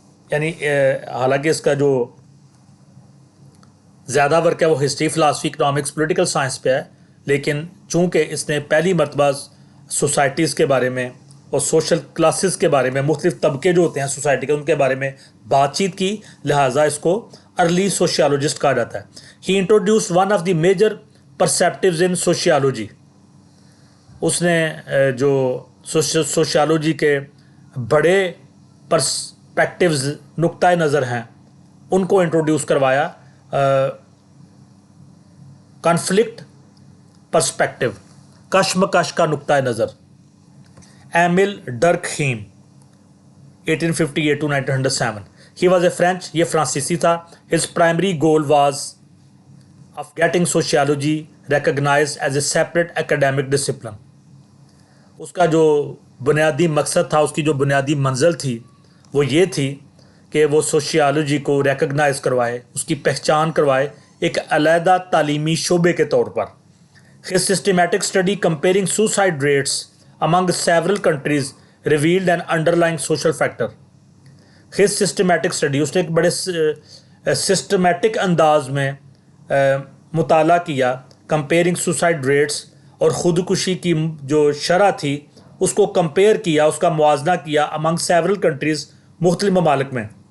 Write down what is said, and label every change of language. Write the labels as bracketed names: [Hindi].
[Urdu] یعنی حالانکہ اس کا جو زیادہ ورک ہے وہ history, philosophy, economics, political science پہ ہے, لیکن چونکہ اس نے پہلی مرتبہ سوسائٹیز کے بارے میں اور سوشل کلاسز کے بارے میں, مختلف طبقے جو ہوتے ہیں سوسائٹی کے, ان کے بارے میں بات چیت کی, لہٰذا اس کو ارلی سوشیالوجسٹ کہا جاتا ہے. [English] He introduce one of the major perspectives in sociology. [Urdu] اس نے جو سوشیالوجی کے بڑے پرسپیکٹیوز, نقطۂ نظر ہیں, ان کو انٹروڈیوس کروایا. کنفلکٹ پرسپیکٹیو, کشمکش کا نقطۂ نظر. ایمل ڈرکہیم 1858 to 1907. [English] He was a French, [Urdu] یہ فرانسیسی تھا. [English] His primary goal was of getting sociology recognized as a separate academic discipline. [Urdu] اس کا جو بنیادی مقصد تھا, اس کی جو بنیادی منزل تھی وہ یہ تھی کہ وہ سوشیالوجی کو ریکگنائز کروائے, اس کی پہچان کروائے ایک علیحدہ تعلیمی شعبے کے طور پر. [English] His systematic study comparing suicide rates among several countries revealed an underlying social factor. His systematic study, [Urdu] اس نے ایک بڑے سسٹمیٹک انداز میں مطالعہ کیا [English] comparing suicide rates, [Urdu] اور خودکشی کی جو شرح تھی اس کو کمپیئر کیا, اس کا موازنہ کیا [English] among several countries, [Urdu] مختلف ممالک میں.